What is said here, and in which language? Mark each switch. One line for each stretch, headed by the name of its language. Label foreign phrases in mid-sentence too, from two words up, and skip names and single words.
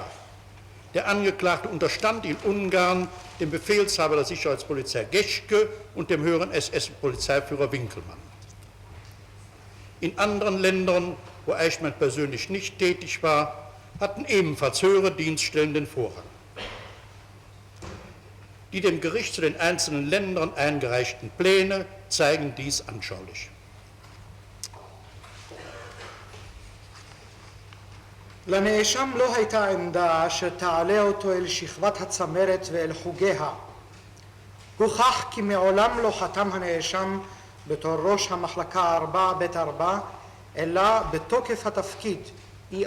German: Der Angeklagte unterstand in Ungarn dem Befehlshaber der Sicherheitspolizei Geschke und dem höheren SS-Polizeiführer Winkelmann. In anderen Ländern, wo Eichmann persönlich nicht tätig war, hatten ebenfalls höhere Dienststellen den Vorrang. Die dem Gericht zu den einzelnen Ländern eingereichten Pläne zeigen dies anschaulich.
Hebrew: לנאשם לא הייתה עמדה שתעלה אותו אל שכבת הצמרת ואל חוגיה. הוכח כי מעולם לא חתם הנאשם בתור ראש המחלקה 4ב4, אלא בתוקף התפקיד ER.